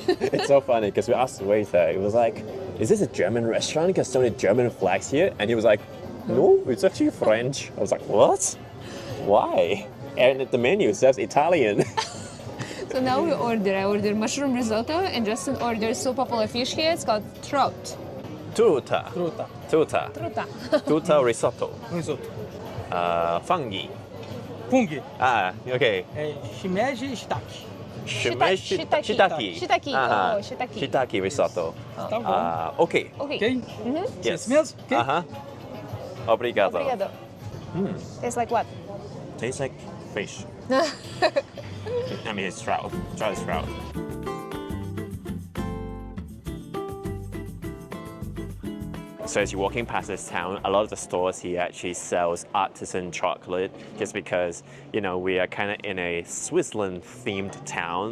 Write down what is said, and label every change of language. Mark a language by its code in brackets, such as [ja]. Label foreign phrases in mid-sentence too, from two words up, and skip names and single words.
[en] It's so funny because we asked the waiter, it was like, is this a German restaurant? Because so many German flags here. And he was like, no, it's actually French. I was like, what? Why? And the menu says Italian. So now we order. I ordered mushroom risotto and Justin ordered so popular fish here. It's called trout. [pt] Tuta. Truta. Tuta. Truta. Tuta risotto. Risoto. Fungi. Fungi. [en] Ah, okay. [pt] Shimeji e shiitake. Shiitake. Shiitake. Ah, [en] Oh, shiitake. Shiitake risotto. [pt] Tá bom. [en] Okay. Okay. Ok? Yes. [pt] Esse mesmo? Ok? Uh-huh. Obrigado. Obrigado. [en] Tastes like what? Tastes like fish. I mean, it's trout. Trout is trout. So as you're walking past this town, a lot of the stores here actually sells artisan chocolate just because, you know, we are kind of in a Switzerland themed town.